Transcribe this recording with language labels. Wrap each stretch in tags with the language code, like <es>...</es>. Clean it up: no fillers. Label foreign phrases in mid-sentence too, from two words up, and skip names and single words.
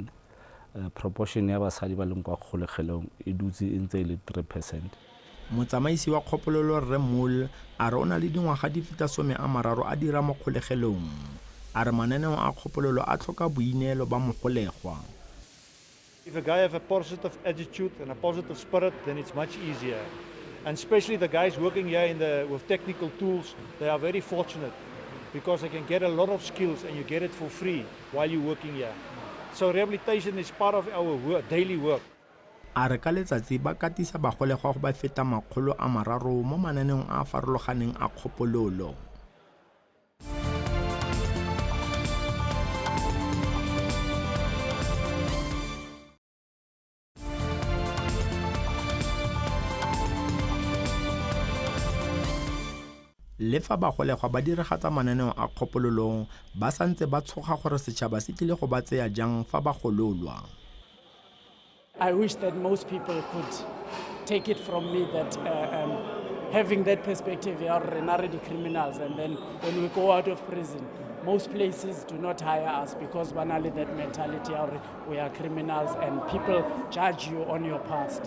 <tn>Proportion ya basadi ba leng kwa kgolegelong e dutse e ntse le 3%. Motsamaisi wa Kgopololo Rre Mool a re o na le dingwaga di feta 30 a dira mo kgolegelong. A re mananeo a Kgopololo a tlhoka boineelo ba mogolegwa.</tn> <en>If a guy have a positive attitude and a positive spirit, then it's much easier. And especially the guys working here with technical tools, they are very fortunate because they can get a lot of skills and you get it for free while you're working here. So rehabilitation is part of our daily work.</en> <tn>A re ka letsatsi ba katisa bagolegwa go ba feta 300 mo mananeong a farologaneng a Kgopololo. Le fa bagolegwa ba diragatsa mananeo a Kgopololo ba santse ba tshoga gore setšhaba se tlile go ba tseya jang fa ba gololwa.</tn> <en>I wish that most people could take it from me that having that perspective, we are already criminals, and then when we go out of prison, most places do not hire us because banally that mentality, we are criminals, and people judge you on your past.</en>